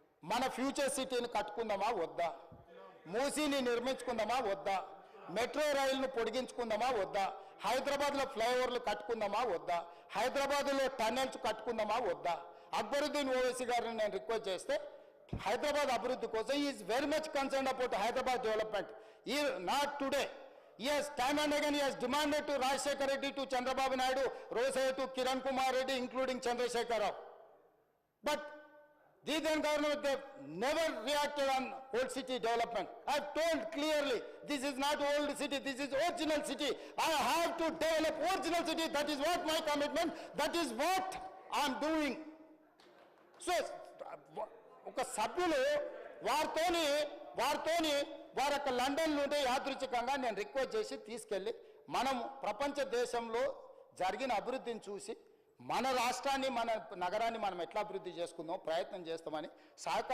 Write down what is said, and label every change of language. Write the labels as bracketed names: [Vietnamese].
[Telugu] మన ఫ్యూచర్ సిటీని కట్టుకుందామా వద్దా? మూసీని నిర్మించుకుందామా వద్దా? మెట్రో రైలును పొడిగించుకుందామా వద్దా? హైదరాబాద్లో ఫ్లైఓవర్లు కట్టుకుందామా వద్దా? హైదరాబాద్లో టన్నెల్స్ కట్టుకుందామా వద్దా? అక్బరుద్దీన్ ఓవైసీ గారిని నేను రిక్వెస్ట్ చేస్తే హైదరాబాద్ అభివృద్ధి కోసం [English] Is very much concern about Hyderabad development. ఈ not today. Yes, time and again he has demanded to Rajshekhar Reddy, to Chandrababu Naidu, Rosai, to Kiran Kumar Reddy, including Chandrasekhar Rao. But the then government, they never reacted on old city development. I have told clearly, this is not old city, this is original city. I have to develop original city. That is what my commitment, that is what I am doing. [Telugu] So, ఒక సభ్యులు వారితోని వారి యొక్క London నుండి యాదృచ్ఛికంగా నేను request చేసి తీసుకెళ్ళి మనం ప్రపంచ దేశంలో జరిగిన అభివృద్ధిని చూసి మన రాష్ట్రాన్ని, మన నగరాన్ని మనం ఎట్లా అభివృద్ధి చేసుకుందాం ప్రయత్నం చేస్తామని సహకారం